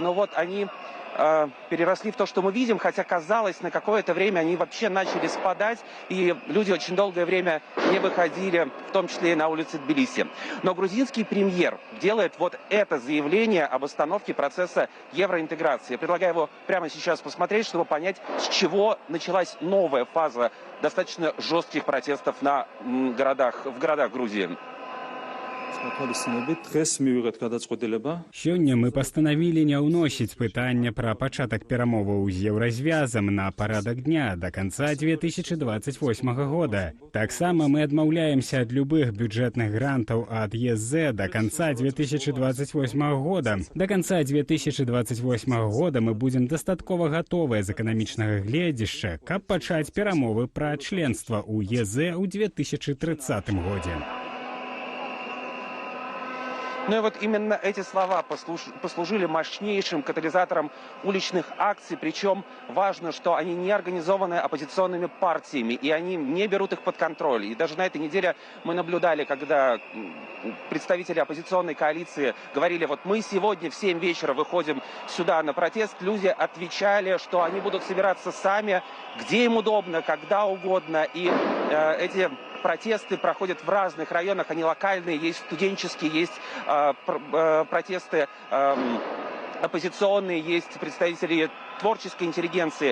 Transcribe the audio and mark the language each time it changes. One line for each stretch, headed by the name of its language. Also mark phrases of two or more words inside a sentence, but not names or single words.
Russian: Но вот они переросли в то, что мы видим, хотя казалось, на какое-то время они вообще начали спадать, и люди очень долгое время не выходили, в том числе и на улицы Тбилиси. Но грузинский премьер делает вот это заявление об остановке процесса евроинтеграции. Я предлагаю его прямо сейчас посмотреть, чтобы понять, с чего началась новая фаза достаточно жестких протестов в городах Грузии.
Belarusian: Сёння мы пастанавілі не ўносіць пытання пра пачатак перамоваў з еўразвязам на парадак дня да канца 2028 года. Таксама мы адмаўляемся ад любых бюджэтных грантаў ад ЕСЗ да канца 2028 года.
Russian: До конца 2028 года
Belarusian: мы будзем дастаткова гатовыя з эканамічнага гледзяшча, каб пачаць перамовы пра членства ў ЕСЗ ў 2030 годзе.
Russian: Ну и вот именно эти слова послужили мощнейшим катализатором уличных акций, причем важно, что они не организованы оппозиционными партиями, и они не берут их под контроль. И даже на этой неделе мы наблюдали, когда представители оппозиционной коалиции говорили, вот мы сегодня в 7 вечера выходим сюда на протест, люди отвечали, что они будут собираться сами, где им удобно, когда угодно, и эти протесты проходят в разных районах, они локальные, есть студенческие, есть протесты оппозиционные, есть представители творческой интеллигенции.